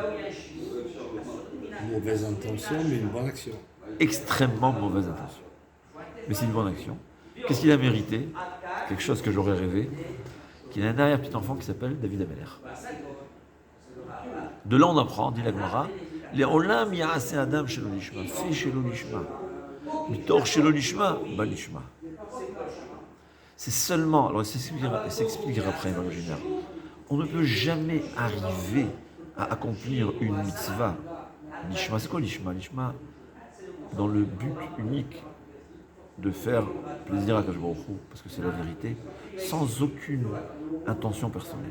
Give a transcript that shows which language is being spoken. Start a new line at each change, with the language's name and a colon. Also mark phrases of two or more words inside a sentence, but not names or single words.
French: Une mauvaise intention, mais une bonne action. Extrêmement mauvaise intention. Mais c'est une bonne action. Qu'est-ce qu'il a mérité? Quelque chose que j'aurais rêvé. Qu'il a un arrière-petit-enfant qui s'appelle David Ameler. De là, on apprend, dit la Gemara,
Hebrew: לעולם יעשה אדם שלא לשמה,
French: fais
Hebrew: שלא לשמה מתוך שלא לשמה בא לשמה.
French: C'est seulement, alors il s'expliquera après dans le général, on ne peut jamais arriver à accomplir une mitzvah. Lishma, c'est quoi lishma? Lishma, dans le but unique de faire plaisir à
Hebrew: הקדוש ברוך הוא,
French: parce que c'est la vérité, sans aucune intention personnelle.